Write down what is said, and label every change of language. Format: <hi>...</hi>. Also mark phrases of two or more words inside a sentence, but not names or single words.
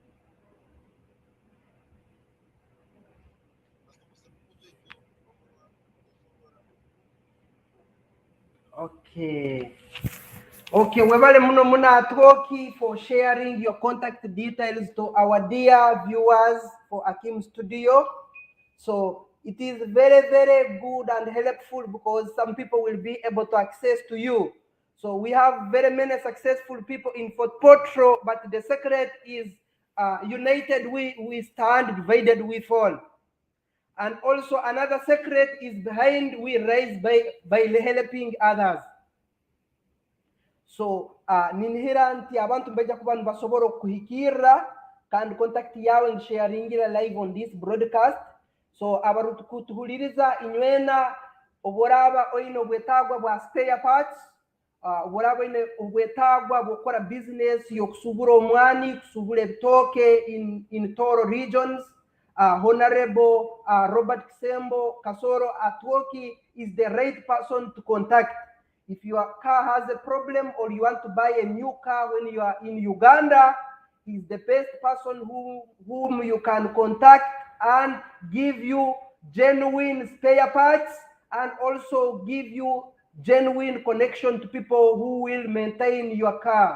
<ttj>basobose kukuba ebyo</ttj> <en>Okay. Okay,</en> <ttj>webale muno muna</ttj> <en>Atwooki for sharing your contact details to our dear viewers for Akim Studio. So it is very, very good and helpful because some people will be able to access to you. So we have very many successful people in Fort Potro, but the secret is united we stand, divided we fall. And also another secret is behind we rise by helping others.</en> <ttj>So ninihira nti abantu mbeja kuba nibasobola okuhikirira kandi contact yawe nsharingira</ttj> <en>live on this broadcast.</en> <ttj>So abarutukutuhuliriza inywena oboraba oine obwetagwa bwa</ttj> <en>spare parts,</en> <ttj>oboraba oine obwetagwa bwokora business yokusubura omwani kusubura ebitoke</ttj> <en>in Tooro regions. Honorable Robert Kisembo, Kasoro Atwooki is the right person to contact. If your car has a problem or you want to buy a new car when you are in Uganda, he's the best person whom you can contact and give you genuine spare parts and also give you genuine connection to people who will maintain your car.</en>